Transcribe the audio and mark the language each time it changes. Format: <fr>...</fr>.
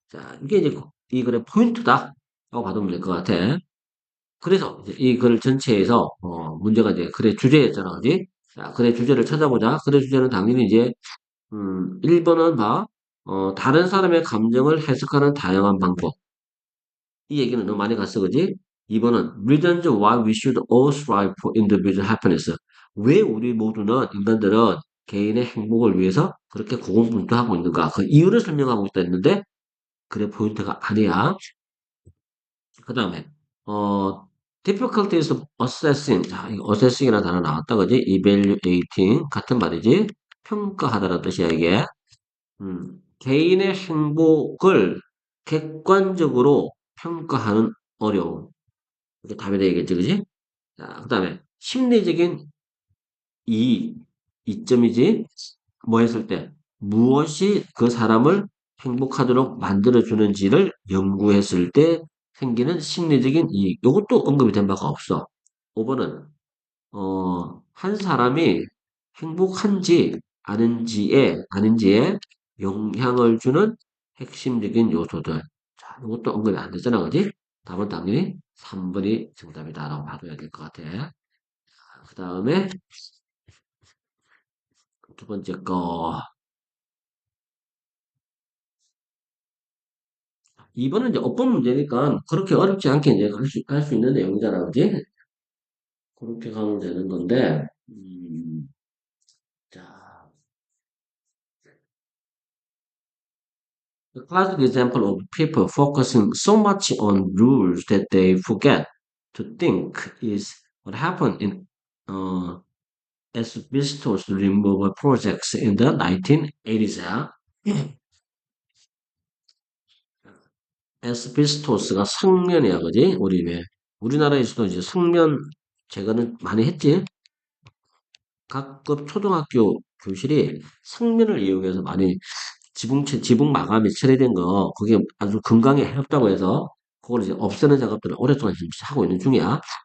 <ko>자, 이게 이제 이 글의 포인트다. 라고 받으면 될 것 같아. 그래서 이제 이 글 전체에서, 문제가 이제 글의 주제였잖아, 그지? 자, 글의 주제를 찾아보자. 글의 주제는 당연히 이제, 1번은 다른 사람의 감정을 해석하는 다양한 방법. 이 얘기는 너무 많이 갔어, 그지? 2번은</ko> <en>reasons why we should all strive for individual happiness.</en> <ko>왜 우리 모두는, 인간들은 개인의 행복을 위해서 그렇게 고군분투하고 있는가? 그 이유를 설명하고 있다 했는데, 그래 포인트가 아니야. 그 다음에</ko> <en>difficulties of assessing.</en> <ko>자, 이거 assessing이라는 단어 나왔다, 그지? evaluating 같은 말이지. 평가하다라는 뜻이야, 이게. 개인의 행복을 객관적으로 평가하는 어려움. 이게 답이 되겠지, 그지? 자, 그 다음에 심리적인 이 이점이지. 뭐 했을 때 무엇이 그 사람을 행복하도록 만들어주는지를 연구했을 때 생기는 심리적인 이익. 이것도 언급이 된 바가 없어. 5번은 한 사람이 행복한지 아닌지에 영향을 주는 핵심적인 요소들. 자, 이것도 언급이 안 되잖아, 그지? 답은 당연히 3번이 정답이다라고 봐줘야 될 것 같아. 그 다음에 두 번째 거. 2번은 이제 어법 문제니까 그렇게 어렵지 않게 이제 할 수 있는 내용이잖아, 그지? 그렇게 가면 되는 건데, 자,</ko> <en>the classic example of people focusing so much on rules that they forget to think is what happened in uh, asbestos removal projects in the 1980s.</en> <ko>에스비스토스가 성면이야, 그지? 우리나라에서도 이제 성면 제거는 많이 했지? 각급 초등학교 교실이 성면을 이용해서 많이 지붕 마감이 처리된 거, 그게 아주 건강에 해롭다고 해서, 그걸 이제 없애는 작업들을 오랫동안 지금 하고 있는 중이야.</ko>